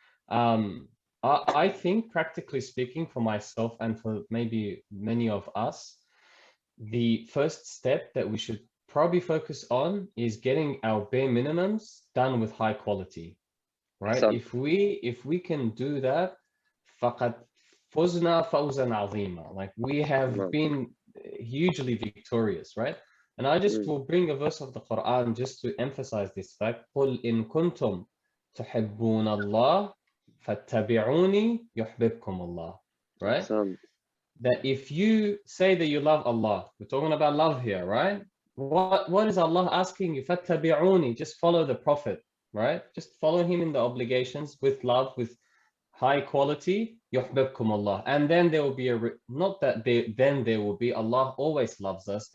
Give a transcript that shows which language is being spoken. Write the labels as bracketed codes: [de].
[en] I think, practically speaking, for myself and for maybe many of us, the first step that we should probably focus on is getting our bare minimums done with high quality, right? So, if we can do that, [ar] فقد فزنا فوزا عظيما. [en] Like, we have been hugely victorious, right? And I just will bring a verse of the Quran just to emphasize this fact. [ar] قل إن كنتم تحبون الله فاتبعوني يحببكم الله. [en] Right? That if you say that you love Allah, we're talking about love here, right? What is Allah asking you? فاتبعوني, just follow the Prophet, right? Just follow him in the obligations with love, with high quality. يحببكم Allah. And then there will be there will be, Allah always loves us.